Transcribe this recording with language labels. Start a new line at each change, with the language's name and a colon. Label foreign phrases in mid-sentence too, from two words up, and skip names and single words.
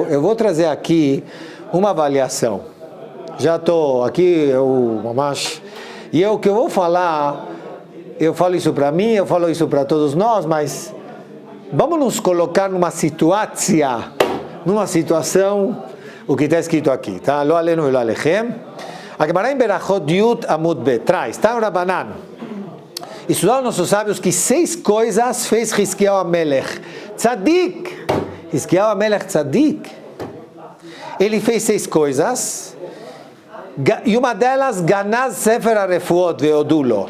Portuguese: Eu vou trazer aqui uma avaliação. Já estou aqui, e o que eu vou falar, eu falo isso para mim, eu falo isso para todos nós, mas vamos nos colocar numa situação, o que está escrito aqui, tá?
Hebrew: לא עלינו ולא עליכם.
Portuguese: A Gemara em Berachot
Hebrew: יוד עמוד בית,
Portuguese: traz, tá no Rabanan. Estudaram nossos sábios que 6 coisas fez Hizkiyahu HaMelech Tzadik. Hizkiyahu HaMelech Tzadik. Ele fez 6 coisas. E uma delas,
Hebrew: גנז ספר הרפואות והודו לו.